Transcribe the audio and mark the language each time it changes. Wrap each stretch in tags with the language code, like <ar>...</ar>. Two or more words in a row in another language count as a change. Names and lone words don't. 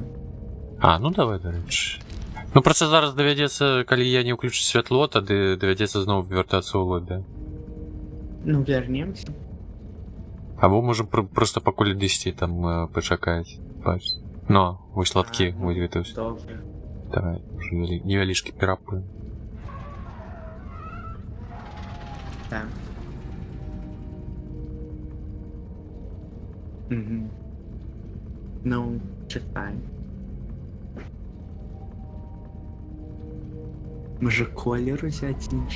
<be>А, ну давай, дарэчы. Ну просто зараз давядзецца, калі я не ўключу святло, тады давядзецца зноў вяртацца ў лобі.</be> <ru>Ну вернемся.</ru> <be>Або можем просто пакуль дысці там пачакаць.</be> <uk>Бач.</uk> <be>Но, вось сладкі, вось гэта ўсё.</be> <uk>Добре.</uk> <be>Давай, уже невялічкі перапы.</be> <uk>Так. Угу. Ну, чекай. Може колір взяти інший?</uk>